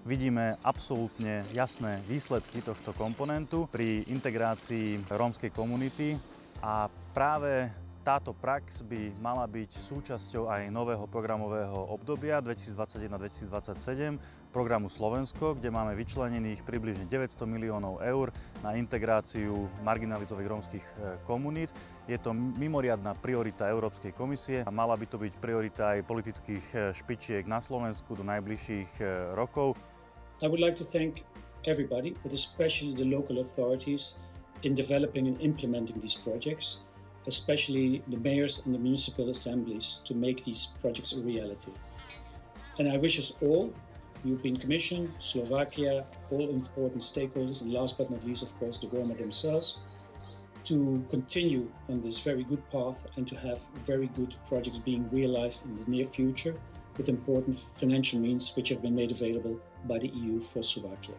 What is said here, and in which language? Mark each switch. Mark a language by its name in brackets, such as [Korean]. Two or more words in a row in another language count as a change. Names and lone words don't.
[Slovak] Vidíme absolútne jasné výsledky tohto komponentu pri integrácii rómskej komunity a práve táto prax by mala byť súčasťou aj nového programového obdobia 2021-2027 programu Slovensko, kde máme vyčlenených približne 900 miliónov eur na integráciu marginalizovaných rómskych komunít. Je to mimoriadna priorita Európskej komisie a mala by to byť priorita aj politických špičiek na Slovensku do najbližších rokov. [English] I would like to thank everybody, but especially the local authorities in developing and implementing these projects, especially the mayors and the municipal assemblies, to make these projects a reality. And I wish us all, European Commission, Slovakia, all important stakeholders, and last but not least, of course, the Roma themselves, to continue on this very good path and to have very good projects being realized in the near future with important financial means which have been made available by the EU for Slovakia.